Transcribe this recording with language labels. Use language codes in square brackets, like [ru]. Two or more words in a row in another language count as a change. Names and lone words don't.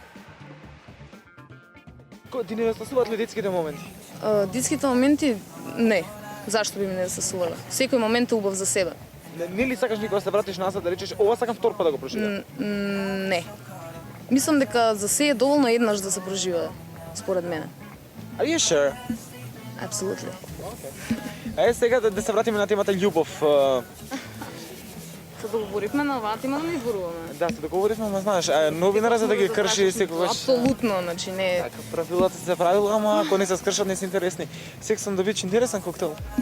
[mk] Ти не засуват ли детските моменти? Детските моменти не. Зашто би ми не засувале? Секој момент е убав за себе. Не ли сакаш никога да се вратиш назад да речеш ова сакам втор пат да го проживеам? Не. Мислам дека за се е доволно еднаш да се проживее, според мене. [en] Are you sure? [mk] Апсолутно. Сега да се вратиме на темата љубов. Се договоривме на оваа тема да не изборуваме. Да, се договоривме, ама знаеш, новинара за да ги крши секогаш. Апсолутно, значи не. Така, правилата се правила, ама ако не се скршат не се интересни. Сега сам да биеш интересен коктел.